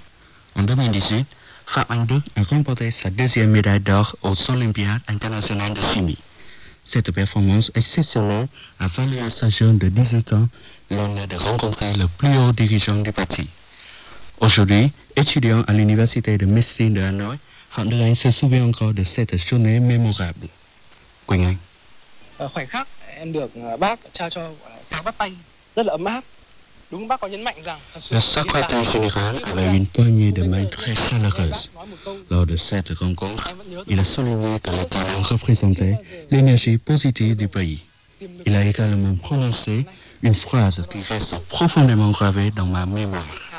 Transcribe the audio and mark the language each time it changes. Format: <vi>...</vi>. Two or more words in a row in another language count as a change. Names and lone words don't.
<fr>En 2018, Phạm Anh Đức a remporté sa deuxième médaille d'or aux Olympiades internationales de chimie. Cette performance exceptionnelle a valu à sa jeune de 18 ans l'honneur de rencontrer le plus haut dirigeant du parti. Aujourd'hui, étudiant à l'université de médecine de Hanoï, Phạm Đức Anh se souvient encore de cette journée mémorable.</fr> <vi>Quỳnh Anh. Khoảnh khắc em được bác trao cho trao bắt tay rất là ấm áp. Đúng, bác có nhấn mạnh rằng</vi> <fr>Le secrétaire général avait une poignée de main très chaleureuse. Lors de cette rencontre, il a souligné que le talent représentait l'énergie positive du pays. Il a également prononcé une phrase qui reste profondément gravée dans ma mémoire.</fr>